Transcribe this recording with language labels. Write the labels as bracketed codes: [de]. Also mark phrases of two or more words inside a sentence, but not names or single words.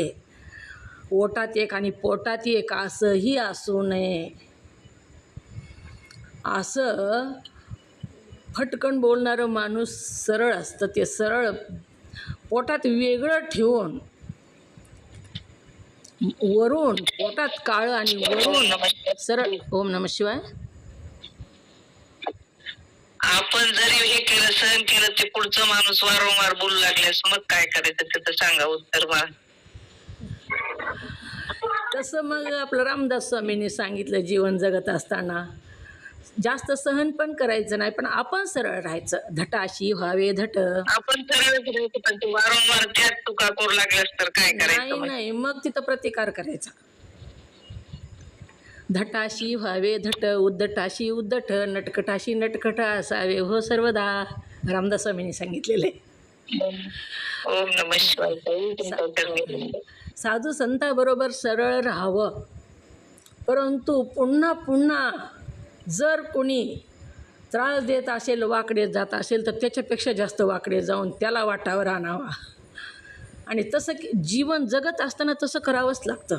[mr] ओटात एक आणि पोटात एक असंही असू नये. असं फटकन बोलणारं माणूस सरळ असतं. ते सरळ पोटात वेगळं ठेवून, वरून पोटात काळं आणि वरून सरळ. [sa] ओम नमः शिवाय. [mr] आपण जरी हे केलं, सहन केलं, ते पुढचं माणूस वारंवार बोलू लागल्यास मग काय करायचं त्याचं सांगा उत्तर मला. तसं मग आपलं रामदास स्वामींनी सांगितलं, जीवन जगत असताना जास्त सहन पण करायचं नाही, पण आपण सरळ राहायचं. धटाशी व्हावे धट. आपण सरळ पण तू वारंवार त्यात चुका करू लागल्यास तर काय करायचं नाही मग? नाही, मग तिथं प्रतिकार करायचा. धटाशी व्हावे धट, उद्धटाशी उद्धट, नटकटाशी नटकट असावे हो सर्वदा. रामदास स्वामींनी सांगितलेले. [sa] ओम नमः शिवाय. [mr] साधू संताबरोबर सरळ राहावं, परंतु पुन्हा पुन्हा जर कोणी त्रास देत असेल, वाकडे जात असेल, तर त्याच्यापेक्षा जास्त वाकडे जाऊन त्याला वाटावर आणावा. आणि तसं जीवन जगत असताना तसं करावंच लागतं.